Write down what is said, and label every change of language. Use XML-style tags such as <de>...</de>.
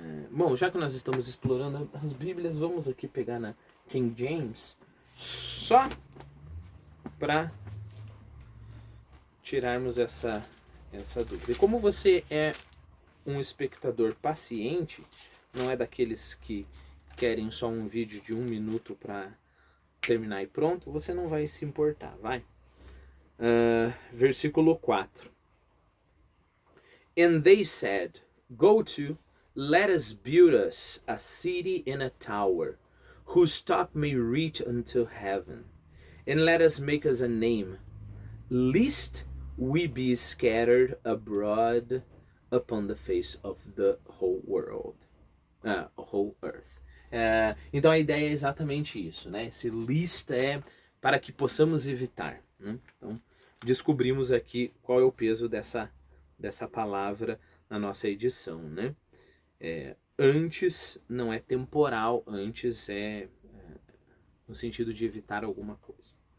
<pt>Bom, já que nós estamos explorando as Bíblias, vamos aqui pegar na King James, só para tirarmos essa dúvida. E como você é um espectador paciente, não é daqueles que querem só um vídeo de 1 minuto para terminar e pronto, você não vai se importar, vai. Versículo 4.</pt> <en>And they said, go to, let us build us a city and a tower, whose top may reach unto heaven, and let us make us a name, lest we be scattered abroad upon the face of the whole world, whole earth.</en> <pt>Então a ideia é exatamente isso, né? Esse list é para que possamos evitar, né? Então descobrimos aqui qual é o peso dessa palavra na nossa edição, né? Antes não é temporal, antes é no sentido de evitar alguma coisa.</pt>